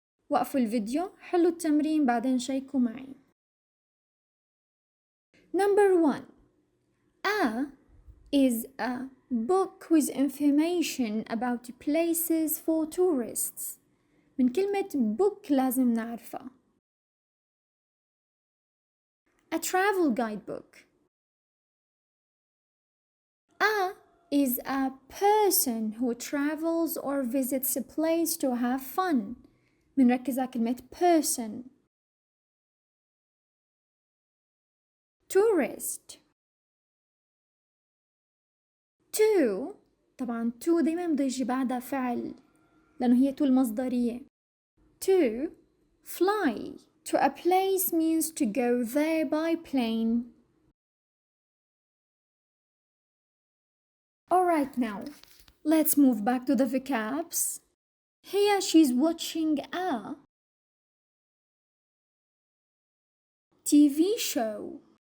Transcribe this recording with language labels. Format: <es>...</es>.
<ar>وقفوا الفيديو، حلوا التمرين بعدين شيكوا معي.</ar> <en>Number 1. A is a book with information about places for tourists.</en> <ar>من كلمة book لازم نعرفها.</ar> <en>A travel guidebook. A is a person who travels or visits a place to have fun.</en> <ar>بنركز على كلمة person.</ar> <en>Tourist.</en> <ar>To، طبعا to دايما بده يجي بعدها فعل لأنه هي to المصدرية.</ar> <en>To fly to a place means to go there by plane. Alright, now let's move back to the vocabs. Here she's watching a TV show.</en>